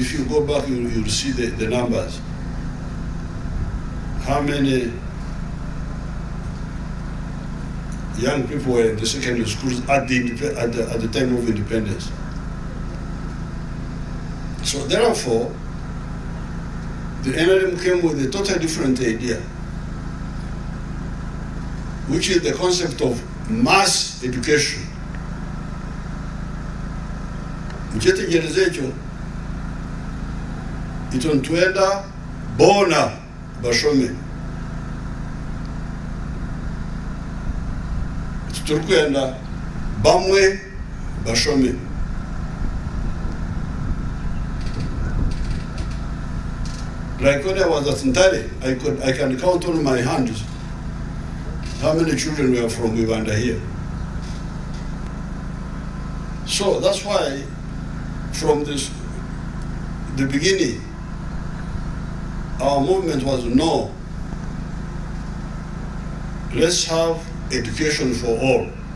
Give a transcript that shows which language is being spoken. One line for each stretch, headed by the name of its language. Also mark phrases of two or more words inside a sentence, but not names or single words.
English: If you go back, you'll see the numbers. How many young people were in the secondary schools at the time of independence. So therefore, the NRM came with a totally different idea, which is the concept of mass education.
Nyankole: Mukyetegereza ekyo itontwenda bona bashome, turikwenda bamwe bashome.
English: Like when I was at Ntare, I can count on my hands how many children were from Uganda here. So that's why from the beginning, our movement was no, let's have education for all.